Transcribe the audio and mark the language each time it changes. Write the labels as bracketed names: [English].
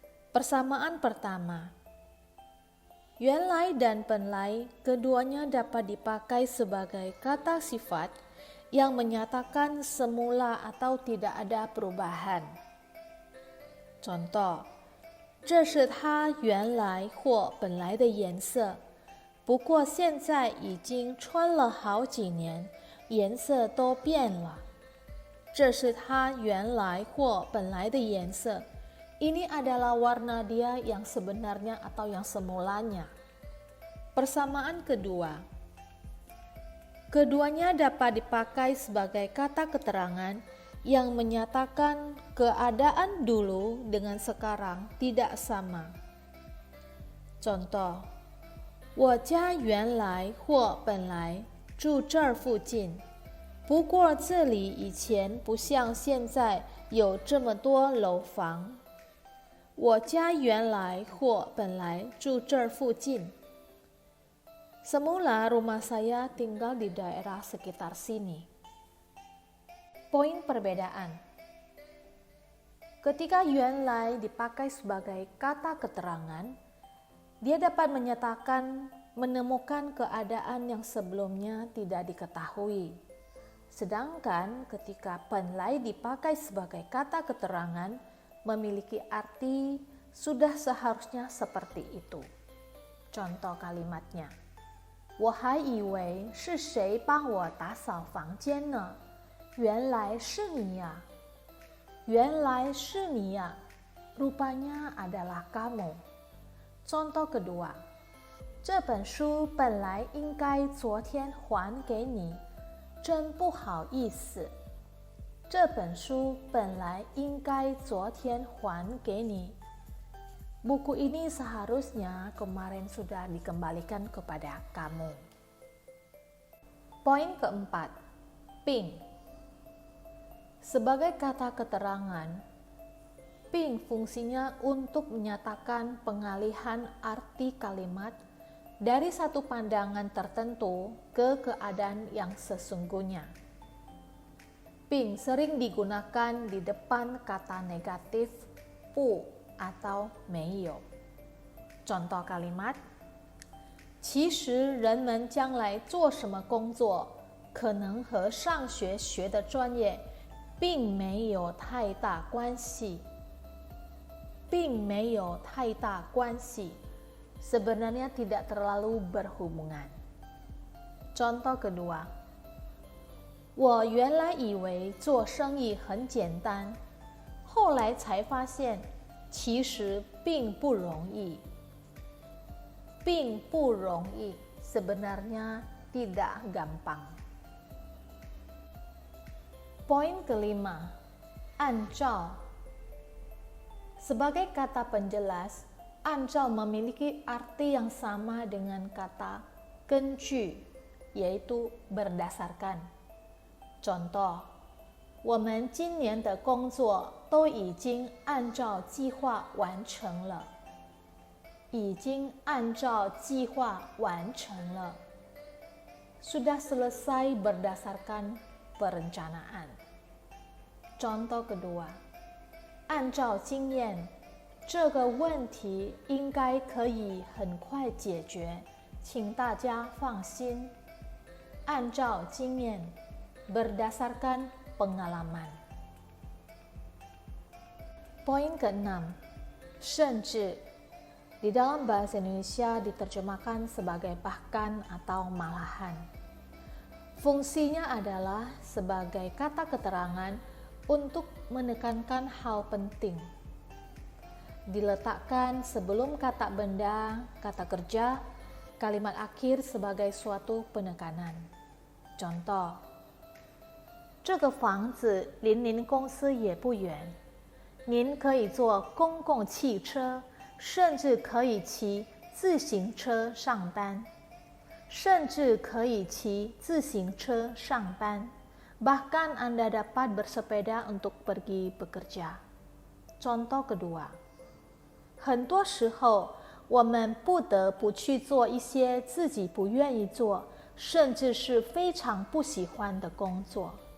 [Indonesian] Persamaan pertama, Yuan Lai dan Pen Lai keduanya dapat dipakai sebagai kata sifat yang menyatakan semula atau tidak ada perubahan. [Chinese] Contoh, 这是它原来或本来的颜色，不过现在已经穿了好几年，颜色都变了。这是它原来或本来的颜色。 [Indonesian] Ini adalah warna dia yang sebenarnya atau yang semulanya. Persamaan kedua, keduanya dapat dipakai sebagai kata keterangan yang menyatakan keadaan dulu dengan sekarang tidak sama. [Chinese] Contoh, 我家原来或本来住这儿附近，不过这里以前不像现在有这么多楼房。我家原来或本来住这儿附近。 [Indonesian] Semula rumah saya tinggal di daerah sekitar sini. Poin perbedaan. Ketika Yuan Lai dipakai sebagai kata keterangan, dia dapat menyatakan menemukan keadaan yang sebelumnya tidak diketahui. Sedangkan ketika Pen Lai dipakai sebagai kata keterangan, memiliki arti sudah seharusnya seperti itu. Contoh kalimatnya, [Chinese] 我还以为是谁帮我打扫房间呢？原来是你呀，原来是你呀， [Indonesian] rupanya adalah kamu. Contoh kedua, [Chinese] 这本书本来应该昨天还给你，真不好意思。这本书本来应该昨天还给你。 [Indonesian] Buku ini seharusnya kemarin sudah dikembalikan kepada kamu. Poin keempat, Ping. Sebagai kata keterangan, Ping fungsinya untuk menyatakan pengalihan arti kalimat dari satu pandangan tertentu ke keadaan yang sesungguhnya. Ping sering digunakan di depan kata negatif pu atau 没有. Contoh kalimat, [Chinese] 其实人们将来做什么工作，可能和上学学的专业并没有太大关系。并没有太大关系 [Indonesian] sebenarnya tidak terlalu berhubungan. Contoh kedua, [Chinese] 我原来以为做生意很简单，后来才发现其实并不容易。并不容易 [Indonesian] sebenarnya tidak gampang. Poin kelima, 按照. Sebagai kata penjelas, 按照 memiliki arti yang sama dengan kata 根据, yaitu berdasarkan. [Chinese] Contoh, 我们今年的工作都已经按照计划完成了。已经按照计划完成了。 [Indonesian] Sudah selesai berdasarkan perencanaan. Contoh kedua, [Chinese] 按照经验，这个问题应该可以很快解决，请大家放心。按照经验 [Indonesian] berdasarkan pengalaman. Poin ke-6, 甚至.Di dalam bahasa Indonesia diterjemahkan sebagai bahkan atau malahan. Fungsinya adalah sebagai kata keterangan untuk menekankan hal penting. Diletakkan sebelum kata benda, kata kerja, kalimat akhir sebagai suatu penekanan. [Chinese] Contoh, 这个房子离您公司也不远，您可以坐公共汽车。甚至可以骑自行车上班。甚至可以骑自行车上班 [Indonesian] Bahkan Anda dapat bersepeda untuk pergi bekerja. Contoh kedua， [Chinese] 很多时候我们不得不去做一些自己不愿意做，甚至是非常不喜欢的工作。